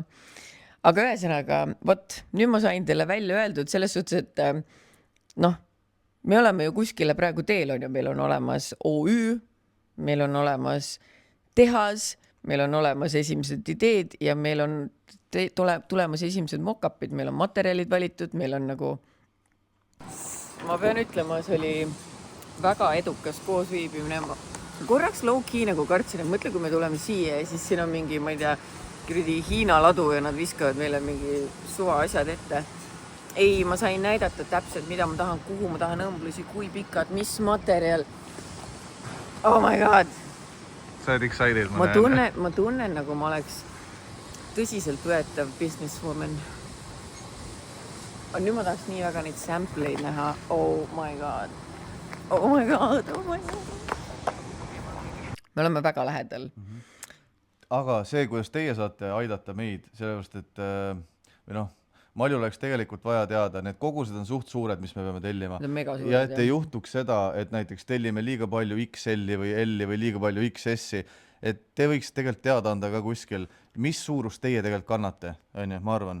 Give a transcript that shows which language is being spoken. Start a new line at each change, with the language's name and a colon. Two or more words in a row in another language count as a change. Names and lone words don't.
Estonian: Aga ühesõnaga, vot, nüüd ma sain teile välja öeldud selles suhtes, et me oleme ju kuskile praegu teel on ja meil on olemas OÜ, meil on olemas tehas, meil on olemas esimesed ideed ja meil on tulemas esimesed mock-upid, meil on materjalid valitud, meil on nagu, ma pean ütlema, see oli väga edukas koosviibimine. Korraks low-key nagu kartsin, et mõtle, kui me tuleme siia ja siis siin on mingi, ma ei tea, Hiina ladu ja nad viskavad meile mingi suva asjad ette. Ei, ma sain näidata täpselt, mida ma tahan, kuhu ma tahan õmblusi, kui pikad, mis materjal.
English: Oh my god!
Estonian: Sa oled excited, ma tunnen nagu ma oleks tõsiselt võetav businesswoman. Nüüd ma tahaks nii väga neid sampleid näha.
English: Oh my god. Oh my god. Oh my god.
Estonian: Me oleme väga lähedal. Aga see, kuidas teie saate aidata meid, sellepärast, et Malju oleks tegelikult vaja teada, need kogused on suht suured, mis me peame tellima. Ja et ei juhtuks seda, et näiteks tellime liiga palju XL-i või L-i või liiga palju XS-i, et te võiks tegelikult teada anda ka kuskil, mis suurust teie tegelikult kannate, ma arvan.